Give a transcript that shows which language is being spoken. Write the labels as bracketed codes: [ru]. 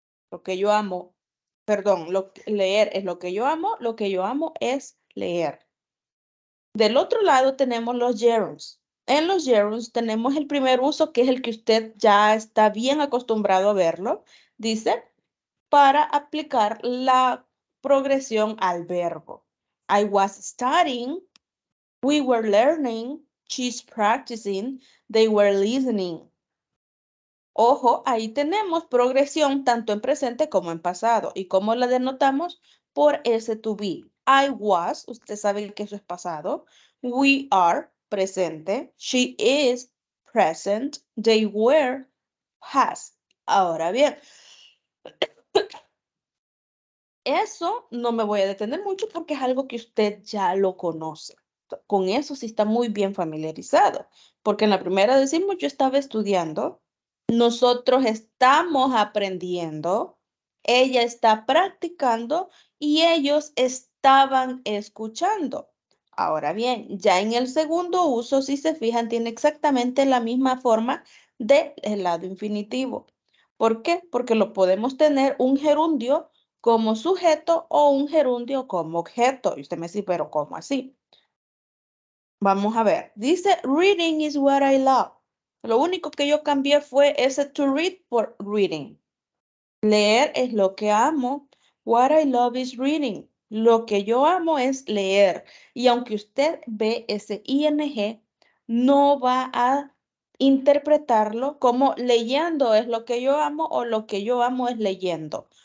[es] Lo que yo amo, perdón, leer es lo que yo amo es leer. Del otro lado tenemos los gerunds. En los gerunds tenemos el primer uso, que es el que usted ya está bien acostumbrado a verlo. Dice, para aplicar la progresión al verbo. [en] I was studying, we were learning, she's practicing, they were listening. [es] Ojo, ahí tenemos progresión tanto en presente como en pasado. ¿Y cómo la denotamos? Por ese to be. [en] I was, [es] usted sabe que eso es pasado. [en] We are, presente. She is, present. They were, has. [es] Ahora bien, eso no me voy a detener mucho porque es algo que usted ya lo conoce. Con eso sí está muy bien familiarizado. Porque en la primera decimos, yo estaba estudiando. Nosotros estamos aprendiendo, ella está practicando y ellos estaban escuchando. Ahora bien, ya en el segundo uso, si se fijan, tiene exactamente la misma forma del lado infinitivo. ¿Por qué? Porque lo podemos tener un gerundio como sujeto o un gerundio como objeto. Y usted me dice, pero ¿cómo así? Vamos a ver. [en] Dice, reading is what I love. [es] Lo único que yo cambié fue ese to read por reading. Leer es lo que amo. [en] What I love is reading. [es] Lo que yo amo es leer. Y aunque usted ve ese ing, no va a interpretarlo como leyendo es lo que yo amo o lo que yo amo es leyendo.